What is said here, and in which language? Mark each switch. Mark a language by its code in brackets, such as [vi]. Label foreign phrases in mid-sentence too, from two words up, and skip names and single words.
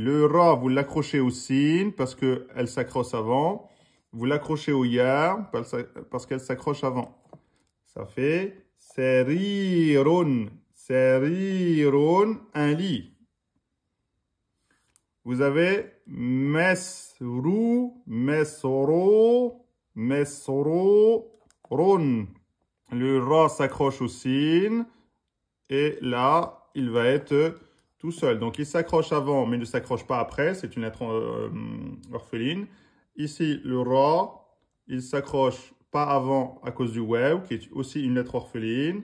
[fr] Le ra, vous l'accrochez au sin parce qu'elle s'accroche avant. Vous l'accrochez au ya parce qu'elle s'accroche avant. Ça fait serirun. Serirun, un lit. Vous avez mesru, mesro, mesro, ron. Le ra s'accroche au sin. Et là, il va être tout seul. Donc, il s'accroche avant, mais ne s'accroche pas après. C'est une lettre orpheline. Ici, le ra, il s'accroche pas avant à cause du waw, qui est aussi une lettre orpheline.